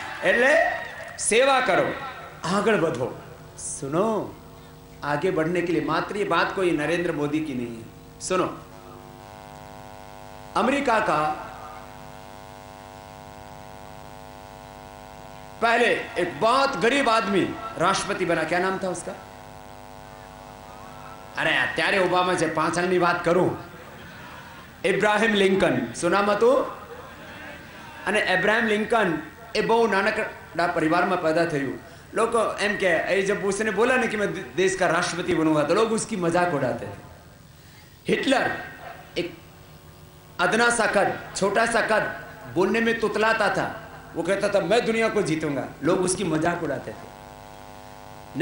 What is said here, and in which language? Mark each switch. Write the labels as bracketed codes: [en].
[hi] એટલે सेवा करो, आगे बढ़ो। सुनो, आगे बढ़ने के लिए मात्र ये बात कोई नरेंद्र मोदी की नहीं है। सुनो, अमेरिका का पहले एक बहुत गरीब आदमी राष्ट्रपति बना। क्या नाम था उसका? [gu] अरे અત્યારે ઓબામા છે, પાછળની વાત કરું। ઇબ્રાહિમ લિંકન સુનામ હતું। અને ઇબ્રાહિમ લિંકન એ બહુ નાનકડા પરિવારમાં पैदा થયું। [hi] लोग एम के जब उसने बोला ना कि मैं देश का राष्ट्रपति बनूंगा तो लोग उसकी मजाक उड़ाते थे। हिटलर एक अदना सा कद, छोटा सा कद, बोलने में तुतलाता था। वो कहता था मैं दुनिया को जीतूंगा, लोग उसकी मजाक उड़ाते थे।